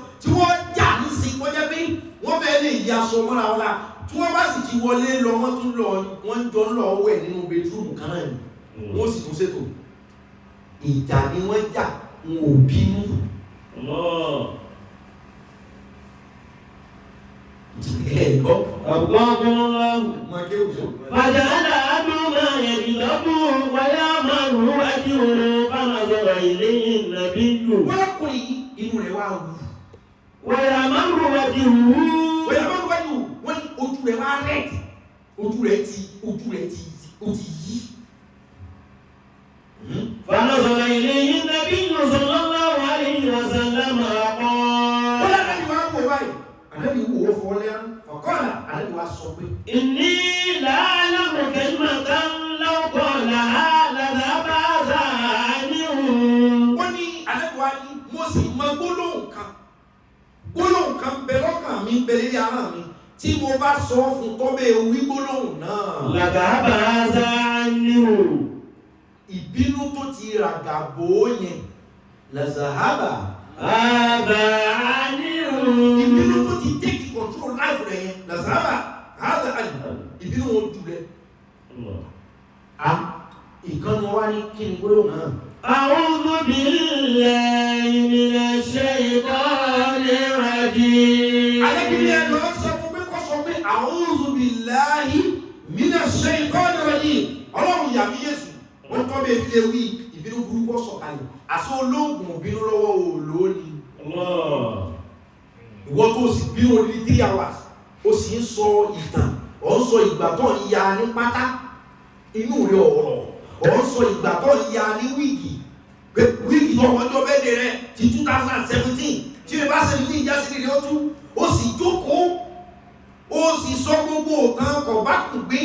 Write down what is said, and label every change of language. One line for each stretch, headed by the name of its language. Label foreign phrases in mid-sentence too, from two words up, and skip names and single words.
Yoruba: Tí wọ́n jà ní sí kọjá pé wọ́n fẹ́ lè yí aṣọ mọ́ra wọn la. Tí wọ́n bá sì ti wọlé lọ, wọ́n jọ ń lọ wẹ̀ nínú bedroom kan náà ni. Wọ́n sì tún ṣètò. Ìjà ni wọ́n jà, wọn ò bínú. Ẹ̀gbọ́.
Arabic: فجعل أحدهما يغضب ويحمر وجهه فنظر إليه النبي.
Yoruba: Wọ́n kùnrin inú rẹ̀ wá wù.
Arabic: ويحمر وجهه. ويحمر وجهه.
Yoruba: Wọ́n ní ojú rẹ̀ wá rẹ̀. Ojú rẹ̀ ti yí.
Arabic: فنظر إليه النبي صلى الله عليه وسلم قال.
Yoruba: Wọ́n lára ni wọ́n á wò báyìí. Ànábì wò ó fọ́ lẹ́rán. Ọ̀kọ́lá ànábì wá sọ pé.
Arabic: إني لأعلم كلمة لو قالها لذهب عنه.
Yoruba: Wọ́n ní ànábì wá ní mo sì mọ gbólóhùn kan. Gbólóhùn kan bẹ lọ́kàn mi bẹ lórí ahọ́n mi. Tí mo bá sọ fún tó bẹ́ẹ̀ wí gbólóhùn náà.
Arabic: لذهب عنه.
Yoruba: Ìbínú tó ti ràgàbò yẹn. Lazahaba. Ìbínú tó ti
English: take control
Yoruba: life rẹ̀ yẹn. Lazahaba. Ìbínú wọn jù rẹ̀. Ìkànnì wa ní kí ni gbólóhùn náà.
Arabic: أعوذ بالله من الشيطان الرجيم.
Yoruba: Alẹ́bìnrin ẹ̀ lọ sọ fún pé kọ́ sọ pé
Arabic: أعوذ بالله من الشيطان الرجيم.
Yoruba: Ọlọ́run yà mí Yésù. Wọ́n tọ́ bẹ́ẹ̀ fi lè wí ìbínú burúkú sọ̀kalẹ̀. Àṣọ olóògùn ìbínú lọ́wọ́ òòlò ni. Ìwọ tó sì bínú orí 3 hours, ó sì ń sọ ìtàn, ó ń sọ ìgbà tó ń ya ní pátá, inú rẹ̀ ọ̀rọ̀, ó ń sọ ìgbà tó ń ya ní wíìgì, pé wíìgì tó wọ́n jọ bẹ́ẹ̀ rẹ̀ ti 2017, tí ó bá 17 já sí rẹ̀ ó tú, ó sì jókòó, ó sì sọ gbogbo òtàn kọ̀ bá kù gbé.